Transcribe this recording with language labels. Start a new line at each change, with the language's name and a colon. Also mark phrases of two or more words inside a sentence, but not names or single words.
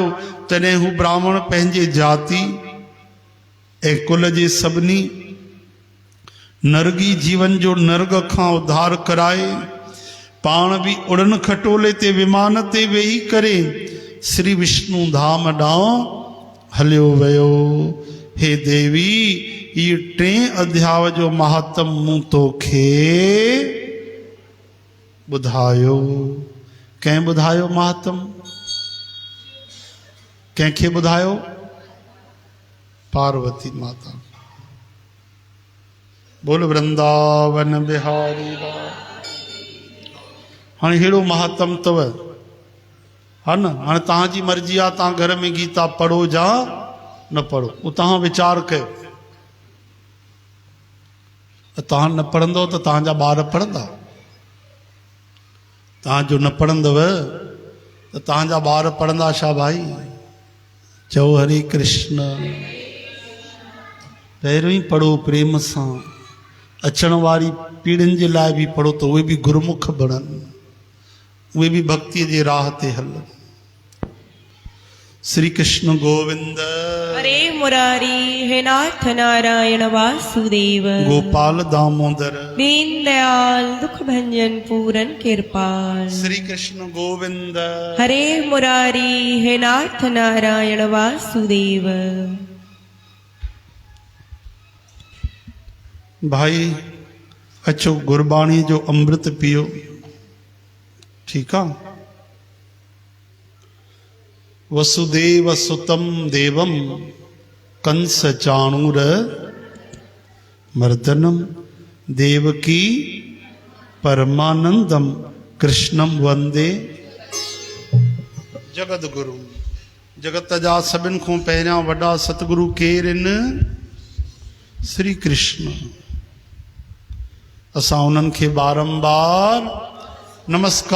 Sindhi: तॾहिं हू ब्राह्मण पंहिंजे जाति ऐं कुल जे सभिनी नरगी जीवन जो नर्ग खां उद्धार कराए पाण भी उड़न खटोले ते विमान ते वेही करे श्री विष्णु धाम ॾांहुं हलियो वियो। हे देवी, ये 3 अध्याय जो महात्म मूं तोखे ॿुधायो। कंहिं ॿुधायो महात्म? कंहिंखे ॿुधायो? पार्वती माता। बोल वृंदावन बिहारी लाल। हाँ हेड़ो महात्म तव, है न। हाँ तव्हांजी मर्जी आहे, तव्हां घर में गीता पढ़ो जा न पढ़ो, वो तव्हां वीचार कयो। तव्हां न पढ़ंदो त तव्हांजा ॿार पढ़ंदा? तव्हां जो न पढ़ंदव त तव्हांजा ॿार पढ़ंदा छा भाई? चओ हरे कृष्ण। पहिरियों ई पढ़ो प्रेम सां। अचण वारी पीढ़ियुनि जे लाइ बि पढ़ो त उहे बि गुरमुख बणनि, उहे बि भक्ति जे राह ते हलनि।
Sanskrit: श्री कृष्ण गोविंद हरे मुरारी हे नाथ नारायण वासुदेव। गोपाल दामोदर दीन दयाल दुख भंजन पूरन कृपाल। श्री कृष्ण गोविंद हरे मुरारी हे नाथ नारायण वासुदेव।
Sindhi: भाई अचो गुरबाणी जो अमृत पियो,
Hindi: ठीक है।
Sanskrit: वसुदेव सुतम देवम कंस चाणूर मर्दनम देवकी परमानंदम कृष्णम वंदे जगत गुरु।
Sindhi: जगत जा सभिनि खां पहिरियां वॾा सतगुरु केर आहिनि? श्री कृष्ण। असां उन्हनि खे बारंबार नमस्कार